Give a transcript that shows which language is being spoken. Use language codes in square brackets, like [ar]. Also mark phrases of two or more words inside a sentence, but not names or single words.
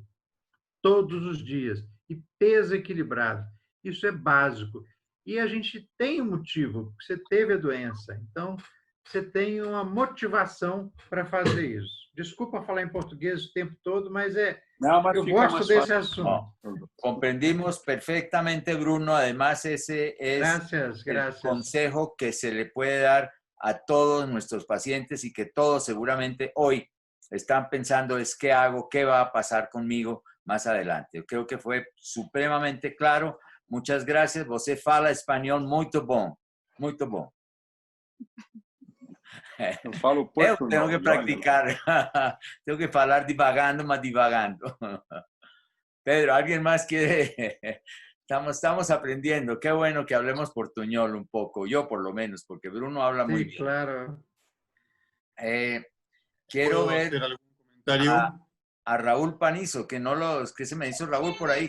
[pt] Todos os dias. E peso equilibrado. Isso é básico. E a gente tem um motivo, porque você teve a doença. Então, você tem uma motivação para fazer isso. Desculpa falar em português o tempo todo, mas Não, mas eu fica gosto mais desse fácil. assunto. [es] Comprendimos perfectamente, Bruno. Además, ese es Gracias, el gracias. consejo que se le puede dar a todos nuestros pacientes y que todos seguramente hoy están pensando es qué hago, qué va a pasar conmigo más adelante. Yo creo que fue supremamente claro. Muchas gracias. [pt] Você fala espanhol muito bom. Muito bom. Eu falo Eu portunhol. tenho que olha. [es] practicar. Tengo que falar divagando, mas divagando. Pedro, ¿alguien más quiere? Estamos aprendiendo. Qué bueno que hablemos portuñol un poco. Yo por lo menos, porque Bruno habla muy Sí, bien. claro. Quiero ¿Puedo hacer ver algún comentario? a Raúl Panizo, que se me hizo Raúl por ahí.